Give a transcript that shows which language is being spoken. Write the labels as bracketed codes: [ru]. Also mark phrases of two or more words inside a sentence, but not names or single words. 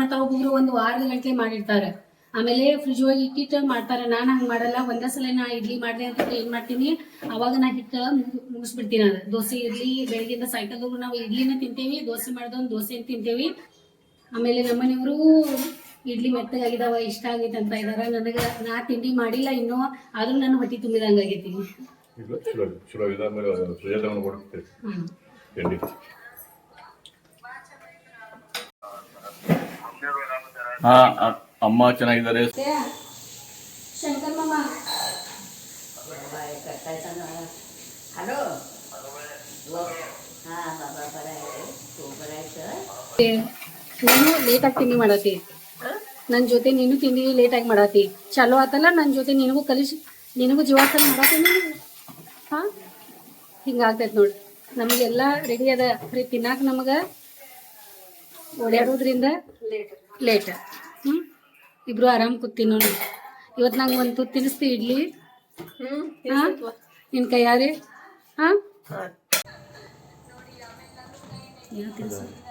[kn] ಮಾಡ್ತಾರ ಒಬ್ಬೊಬ್ರು ಒಂದು ವಾರದ ಗಂಟೆ ಮಾಡಿರ್ತಾರೆ ಆಮೇಲೆ ಫ್ರಿಜ್ ಒಳಗೆ ಇಟ್ಟಿಟ್ಟು ಮಾಡ್ತಾರೆ ನಾನು ಹಂಗೆ ಮಾಡಲ್ಲ ಒಂದೇ ಸಲ ನಾ ಇಡ್ಲಿ ಮಾಡಿದೆ ಅಂತ ಏನ್ ಮಾಡ್ತೀನಿ ಅವಾಗ ನಾ ಹಿಟ್ಟು ಮುಗಿಸ್ಬಿಡ್ತೀನಿ ಅದು ದೋಸೆ ಇಡ್ಲಿ ಬೆಳಗ್ಗೆಯಿಂದ ಸಾಯಂಕಾಲದವರೆಗೂ ನಾವು ಇಡ್ಲಿನ ತಿಂತೇವಿ ದೋಸೆ ಮಾಡಿದವನು ದೋಸೆ ತಿಂತೇವಿ ಆಮೇಲೆ ನಮ್ಮನೆಯವರು ಇಡ್ಲಿ ಮೆತ್ತಗಾಗಿದಾವ ಇಷ್ಟ ಆಗೈತೆ ಅಂತ ಇದಾರ ನನಗೆ ನಾ ತಿಂಡಿ ಮಾಡಿಲ್ಲ ಇನ್ನೂ ಆದ್ರೂ ನನ್ನ ಹೊಟ್ಟೆ ತುಂಬಿದಂಗಾಗೈತಿ ಚಲೋ ಇದಾದ್ಮೇಲೆ ಸುಜಾತವನ್ನು ಕೊಡುತ್ತೆ ತಿಂಡಿ ಹಾ ಅಮ್ಮ ಚೆನ್ನಾಗಿದ್ದಾರೆ ಶಂಕರ್ ಮಾಮ [mr] बाय काय सांगा हॅलो हा बाबा बरं आहे तू बरं आहे सर [kn] ನೀನು ಲೇಟಾಗಿ ತಿಂಡಿ ಮಾಡತ್ತಿ ನನ್ನ ಜೊತೆ ನೀನು ತಿಂಡಿ ಲೇಟಾಗಿ ಮಾಡತ್ತಿ ಚಲೋ ಆತಲ್ಲ ನನ್ನ ಜೊತೆ ನಿನಗೂ ನಿನಗೂ ಜೀವಾಸನ ಮಾಡತ್ತೀನಿ ಹಾ ಹಿಂಗಾಗ್ತೈತೆ ನೋಡಿ ನಮಗೆಲ್ಲ ರೆಡಿ ಅದ ಬರೀ ತಿನ್ನಾಕ ನಮಗೆ ಓಡಾಡೋದ್ರಿಂದ ಲೇಟ್ ಇಬ್ರು ಆರಾಮ್ ಕೂತೀನಿ ನೋಡಿ ಇವತ್ತು ನಂಗೆ ಒಂದು ತುತ್ತು ತಿನ್ನಿಸ್ತಿ ಇಡ್ಲಿ ಹಾ ನಿನ್ನ ಕೈಯಾರೆ ಹಾ ಏನು ತಿನ್ಸ